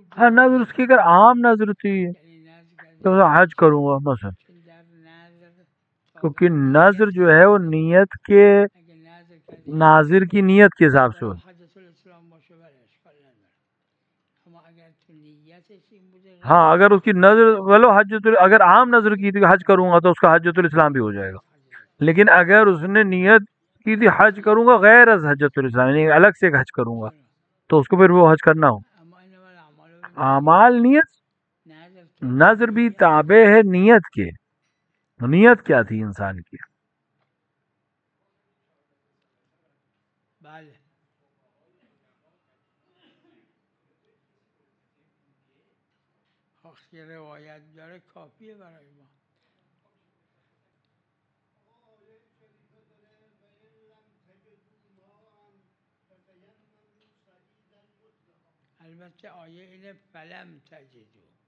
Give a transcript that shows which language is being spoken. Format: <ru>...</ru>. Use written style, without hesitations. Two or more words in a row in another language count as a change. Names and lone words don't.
<ur>ہاں نظر اس کی اگر عام نظر تھی</ur> <fa>یعنی نظر کرد</fa> <ur>تو حج کروں گا مثلا،</ur> <fa>چون در نظر</fa> <ur>کیونکہ نظر جو ہے وہ نیت کے</ur> <fa>اگر نظر کرد</fa> <ur>ناظر کی نیت کے حساب سے ہو۔</ur> <fa>حضرت الاسلام پاشو بله اشکال نداره، اما اگر تو نیتش این بوده</fa> <ur>ہاں اگر اس کی نظر ولو اگر عام نظر کی تھی کہ حج کروں گا تو اس کا حجۃ الاسلام بھی ہو جائے گا. لیکن اگر اس نے نیت کی تھی حج کروں گا غیر از حجۃ الاسلام یعنی الگ سے ایک حج کروں گا تو اس کو پھر وہ حج کرنا ہو.</ur> <ar>اما انما الاعمال</ar> <ur>اعمال نیت نظر بھی تابع ہے نیت کے. نیت کیا تھی انسان کی؟</ur> <fa>بله آخه روایت داره کافیه برای ما. البته آیه اینه</fa> <ar>فلم تجدو،</ar>